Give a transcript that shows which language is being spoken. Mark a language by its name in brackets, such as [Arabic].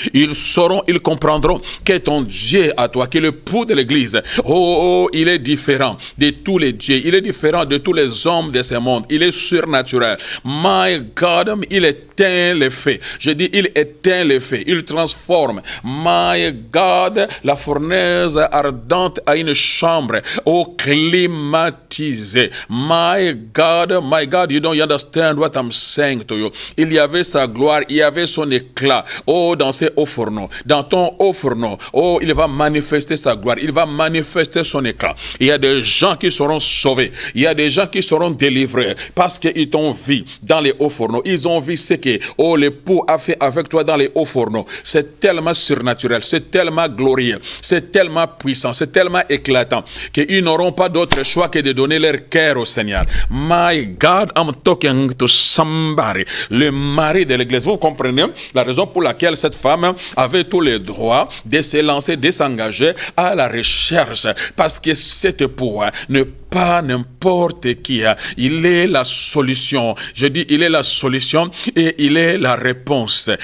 [French] Ils sauront, ils comprendront que ton Dieu à toi, que le l'époux de l'église, il est différent de tous les dieux, il est différent de tous les hommes de ce monde, il est surnaturel. [English] My God, [French] il éteint les faits. Je dis, il éteint les faits, il transforme. [English] My God, [French] la fournaise ardente à une chambre, climatisée. [English] My God, you don't understand what I'm saying to you. [French] Il y avait sa gloire, il y avait son éclat. Dans ces hauts fourneaux, dans ton haut fourneau, il va manifester sa gloire, il va manifester son éclat. Il y a des gens qui seront sauvés, il y a des gens qui seront délivrés parce qu'ils t'ont vu dans les hauts fourneaux. Ils ont vu ce que l'époux a fait avec toi dans les hauts fourneaux. C'est tellement surnaturel, c'est tellement glorieux, c'est tellement puissant, c'est tellement éclatant qu'ils n'auront pas d'autre choix que de donner leur cœur au Seigneur. [English] My God, I'm talking to somebody. [French] Le mari de l'église, vous comprenez la raison pour laquelle cette femme avait tous les droits de se lancer, de s'engager à la recherche, parce que cet époux ne pas n'importe qui. Il est la solution. Je dis, il est la solution et il est la réponse.